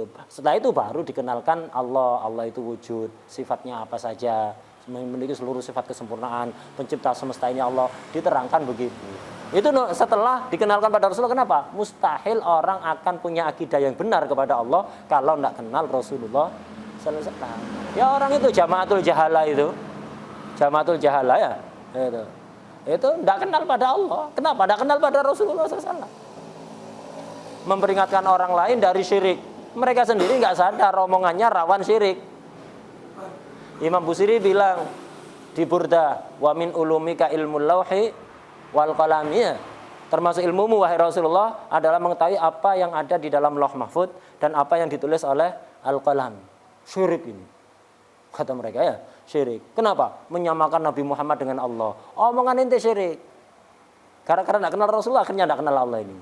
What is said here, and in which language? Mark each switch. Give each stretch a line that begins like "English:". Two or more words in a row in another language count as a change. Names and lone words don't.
Indonesian: Setelah itu baru dikenalkan Allah. Allah itu wujud, sifatnya apa saja, memiliki seluruh sifat kesempurnaan, pencipta semesta ini Allah, diterangkan begitu. Itu setelah dikenalkan pada Rasulullah. Kenapa? Mustahil orang akan punya akidah yang benar kepada Allah kalau tidak kenal Rasulullah
Arabic: sallallahu alaihi wasallam.
Indonesian: Ya orang itu
Arabic: jamaatul jahala
Indonesian: itu.
Arabic: Jamaatul jahala ya.
Indonesian: Itu tidak kenal pada Allah. Kenapa? Tidak kenal pada Rasulullah SAW. Memperingatkan orang lain dari syirik. Mereka sendiri nggak sadar omongannya rawan syirik. Imam Busiri bilang di Burda,
Arabic: wa min ulumika ilmul lauhi wal qalami.
Indonesian: Termasuk ilmumu wahai Rasulullah adalah mengetahui apa yang ada di dalam Lauh Mahfud dan apa yang ditulis oleh Al-Qalam. Syirik ini. Kata mereka ya, syirik. Kenapa? Menyamakan Nabi Muhammad dengan Allah. Omongan ente syirik. Gara-gara tidak kenal Rasulullah, akhirnya tidak kenal Allah ini.